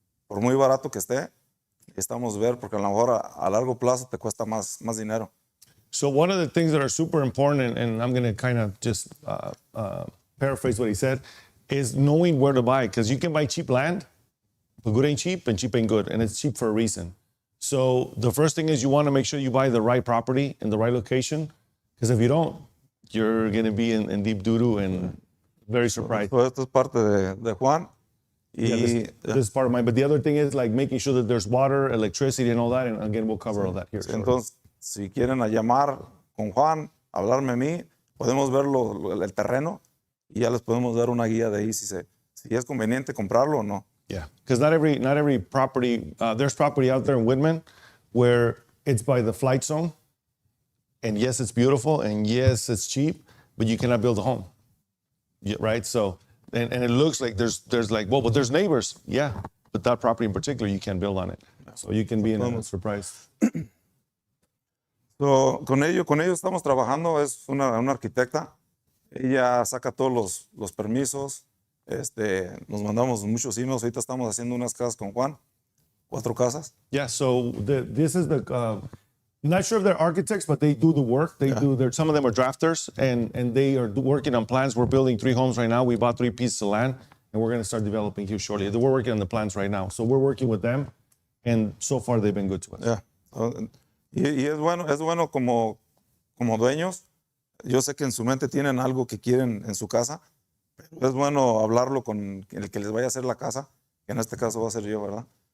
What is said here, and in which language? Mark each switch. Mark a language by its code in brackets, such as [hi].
[es] Por muy barato que esté, necesitamos ver, porque a lo mejor a largo plazo te cuesta más dinero. [en] So one of the things that are super important, and I'm going to kind of just paraphrase what he said, is knowing where to buy, because you can buy cheap land, but good ain't cheap and cheap ain't good, and it's cheap for a reason. So the first thing is you want to make sure you buy the right property in the right location, because if you don't, you're going to be in deep doo-doo and very surprised. [es] So esto es parte de Juan. [en] This is part of mine. But the other thing is like making sure that there's water, electricity, and all that. And again, we'll cover all that here. [es] Entonces, si quieren llamar con Juan, hablarme a mí, podemos ver el terreno y ya les podemos dar una guía de ahí si es conveniente comprarlo o no. [en] Yeah, because not every property, there's property out there in Whitman where it's by the flight zone. And yes, it's beautiful. And yes, it's cheap, but you cannot build a home. Yeah, right? So, and it looks like there's like, well, but there's neighbors. Yeah, but that property in particular, you can't build on it. So you can be in a surprise. [es] So, con ellos estamos trabajando, es una arquitecta. Ella saca todos los permisos. Nos mandamos muchos emails. Ahorita estamos haciendo unas casas con Juan, 4 casas. [en] Yeah, so this is the, not sure if they're architects, but they do the work. They do, some of them are drafters, and they are working on plans. We're building 3 homes right now. We bought 3 pieces of land, and we're going to start developing here shortly. We're working on the plans right now. So we're working with them, and so far they've been good to us. [es] Yeah. Y es bueno como dueños. Yo sé que en su mente tienen algo que quieren en su casa, pero es bueno hablarlo con el que les vaya a hacer la casa, que en este caso va a ser yo, ¿verdad?